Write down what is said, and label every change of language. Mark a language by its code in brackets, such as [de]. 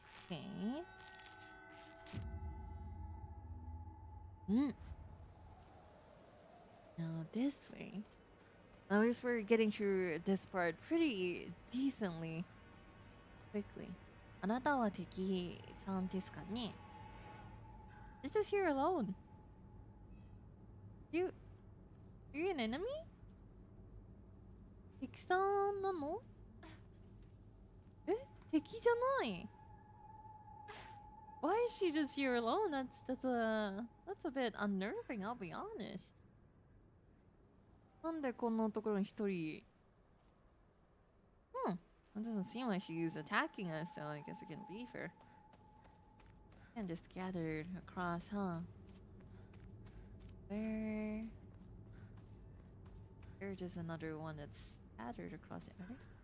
[en] Okay. Now this way. At least we're getting through this part pretty decently quickly. [ja] あなたは敵さんですかね? [en] It's just here alone. You're an enemy? [ja] 敵さんなの?え?敵じゃない? [en] Why is she just here alone? That's a bit unnerving, I'll be honest. [ja] なんでこんなところに一人? [en] It doesn't seem like she's attacking us, so I guess we can leave her. And just scattered across, huh? There's just another one that's scattered across it, right?